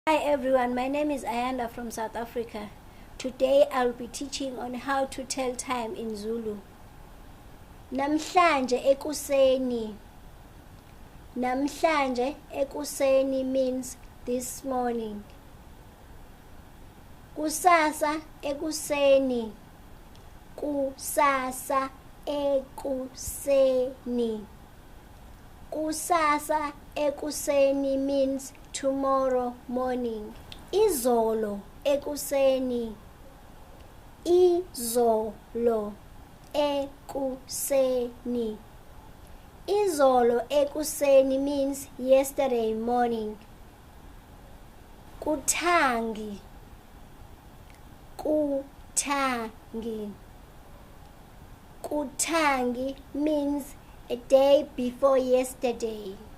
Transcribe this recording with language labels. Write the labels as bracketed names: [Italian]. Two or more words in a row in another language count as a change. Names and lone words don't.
[English] Hi everyone, my name is Ayanda from South Africa. Today I'll be teaching on how to tell time in Zulu. [Zulu] Namhlanje ekuseni. Namhlanje ekuseni [English] means this morning. [Zulu] Kusasa ekuseni. Kusasa ekuseni. Kusasa ekuseni [English] means tomorrow morning. [Zulu] Izolo ekuseni. Izolo ekuseni. Izolo ekuseni [English] means yesterday morning. [Zulu] Kuthangi. Kuthangi. [English] Kuthangi means a day before yesterday.